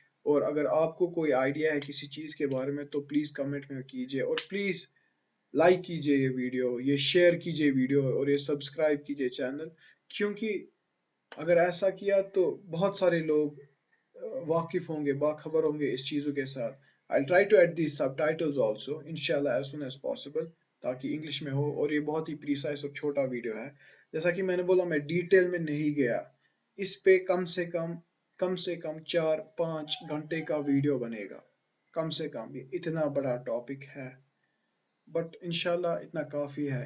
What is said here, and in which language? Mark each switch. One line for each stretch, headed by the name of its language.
Urdu: اور اگر آپ کو کوئی آئیڈیا ہے کسی چیز کے بارے میں تو پلیز کمنٹ میں کیجیے، اور پلیز لائک کیجیے یہ ویڈیو، یہ شیئر کیجیے ویڈیو، اور یہ سبسکرائب کیجیے چینل. کیونکہ اگر ایسا کیا تو بہت سارے لوگ واقف ہوں گے، باخبر ہوں گے اس چیزوں کے ساتھ.
English: I'll try to add these subtitles also inshallah as soon as possible
Urdu: تاکہ انگلش میں ہو. اور یہ بہت ہی پریسائز اور چھوٹا ویڈیو ہے، جیسا کہ میں نے بولا میں ڈیٹیل میں نہیں گیا. اس پہ کم سے کم 4-5 گھنٹے کا ویڈیو بنے گا کم سے کم. یہ اتنا بڑا ٹاپک ہے، بٹ انشاءاللہ اتنا کافی ہے.